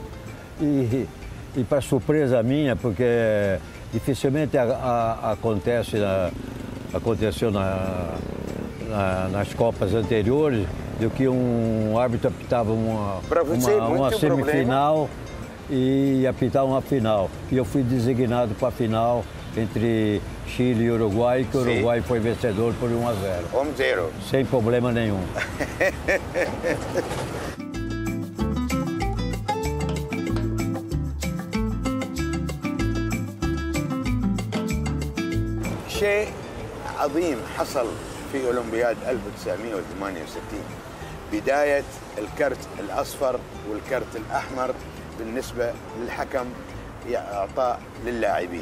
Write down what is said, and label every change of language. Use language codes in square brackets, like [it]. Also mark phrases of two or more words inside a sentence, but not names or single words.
[pt] E para surpresa minha, porque dificilmente aconteceu nas Copas anteriores, do que um árbitro apitava uma semifinal e apitar uma final. E eu fui designado para a final entre Chile e Uruguai, que o Uruguai foi vencedor por 1-0. 1-0. Sem problema nenhum. [ar] شيء عظيم حصل في أولمبياد 1968 بداية الكرت الأصفر والكرت الأحمر بالنسبة للحكم إعطاء للاعبين.